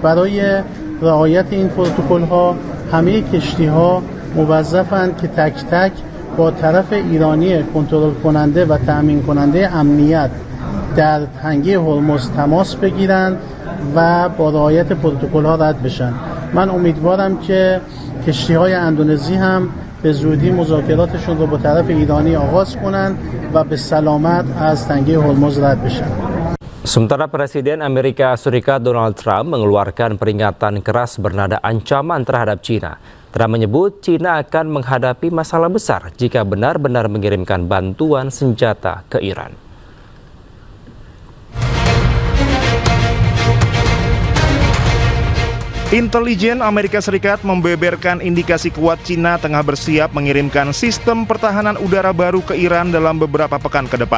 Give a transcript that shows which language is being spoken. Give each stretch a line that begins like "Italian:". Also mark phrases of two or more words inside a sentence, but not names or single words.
Persian: برای رعایت این پروتکل‌ها همه کشتی‌ها موظفند که تک تک با طرف ایرانی کنترل کننده و تأمین کننده امنیت در تنگه هرمز تماس بگیرند و با رعایت پروتکل‌ها رد بشن. من امیدوارم که کشتی‌های اندونزی هم به زودی مذاکراتشون رو با طرف ایرانی آغاز کنند و به سلامت از تنگه هرمز رد بشن.
Indonesian: Sementara Presiden Amerika Serikat Donald Trump mengeluarkan peringatan keras bernada ancaman terhadap China. Trump menyebut China akan menghadapi masalah besar jika benar-benar mengirimkan bantuan senjata ke Iran. Intelijen Amerika Serikat membeberkan indikasi kuat China tengah bersiap mengirimkan sistem pertahanan udara baru ke Iran dalam beberapa pekan ke depan.